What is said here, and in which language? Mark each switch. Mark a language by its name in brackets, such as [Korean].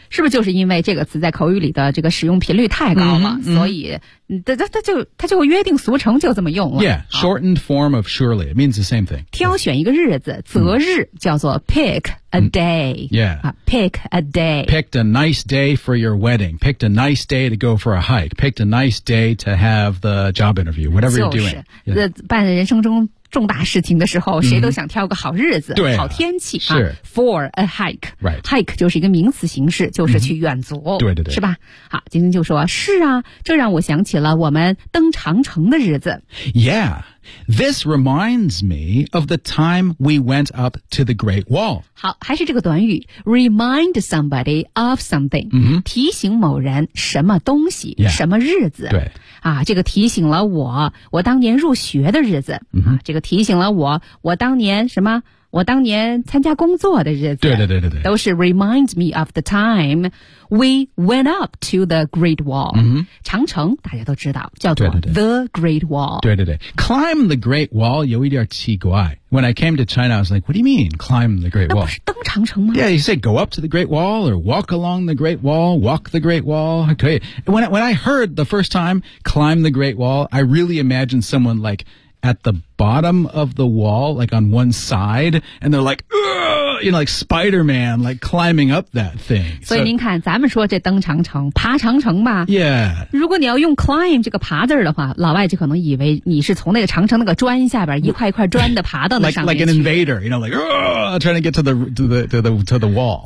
[Chinese] 是不是就是因为这个词在口语里的这个使用频率太高了、所以它就约定俗成就这么用了 [English] yeah shortened form of surely it means the same thing [Chinese] 挑选一个日子择日叫做 [English] pickA day. Yeah. Pick a day. Picked a nice day for your wedding. Picked a nice day to go for a hike. Picked a nice day to have the job interview. Whatever、 [Chinese] 就是、 [English] you're doing. [Chinese] 就是、yeah. 办人生中重大事情的时候、谁都想挑个好日子、对啊、好天气、是、 [English] for a hike. Right. [Chinese] Hike 就是一个名词形式就是去远足、对对对。是吧好今天就说是啊这让我想起了我们登长城的日子。 [English] Yeah. This reminds me of the time we went up to the Great Wall. [Chinese] 好还是这个短语 [English] remind somebody of something,、 [Chinese] 提醒某人什么东西、什么日子。对啊，这个提醒了我当年入学的日子、这个提醒了我当年什么我当年参加工作的日子对对对对对，都是 [English] remind me of the time we went up to the Great Wall、 [Chinese] 长城大家都知道叫做 the Great Wall 对对对 [English] climb the Great Wall [Chinese] 有一点奇怪 [English] when I came to China I was like what do you mean climb the Great Wall [Chinese] 那不是登长城吗 [English] yeah you say go up to the Great Wall or walk along the Great Wall walk the Great Wall [Chinese] 可以 [English] when I heard the first time climb the Great Wall I really imagined someone like at the bottom of the wall, like on one side, and they're like, you know, like Spider-Man, like climbing up that thing. [Chinese] 所以您看，咱们说这登长城、爬长城吧。 [English] Yeah. [Chinese] 如果你要用 climb 这个爬字的话，老外就可能以为你是从那个长城那个砖下边一块一块砖的爬到那上面去。 [English] Like an invader, you know, like trying to get to the wall.